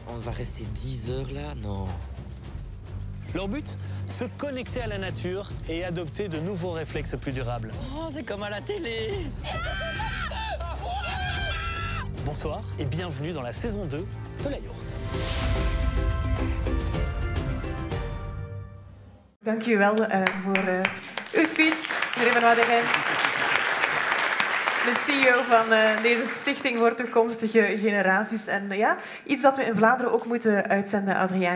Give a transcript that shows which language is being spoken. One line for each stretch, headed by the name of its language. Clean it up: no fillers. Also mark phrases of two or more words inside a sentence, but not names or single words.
French: On va rester 10 heures là? Non. Leur but, se connecter à la nature et adopter de nouveaux réflexes plus durables. Oh, c'est comme à la télé. Bonsoir et bienvenue dans la saison 2 de la yourte.
Dutch: Dank u wel voor uw speech, meneer Van Waddegem. De CEO van deze Stichting voor Toekomstige Generaties. En ja, iets dat we in Vlaanderen ook moeten uitzenden, Adrien.